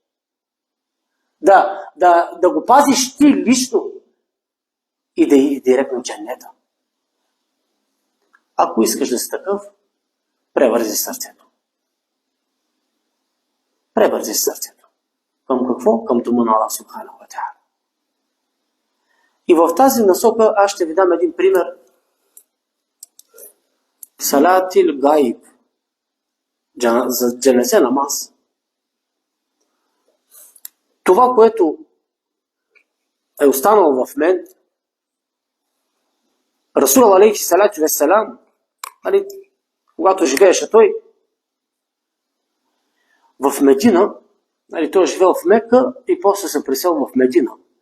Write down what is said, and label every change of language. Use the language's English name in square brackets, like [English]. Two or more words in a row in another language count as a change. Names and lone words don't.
[Bulgarian] Да го пазиш ти лично и да иди директно в джаннета. Ако искаш да си такъв, превързи сърцето. Превързи сърцето. Към какво? Към дома на [Arabic] الله سبحانه وتعالى. [Bulgarian] И в тази насока аз ще ви дам един пример. [Arabic] صلاة الغائب. [Bulgarian] За [Turkish] cenaze namaz. [Bulgarian] Това, което е останало в мен, [Arabic] رسول عليه الصلاة والسلام, [Bulgarian] когато живееше той в Медина, той живел в Мека и после се пресел в Медина.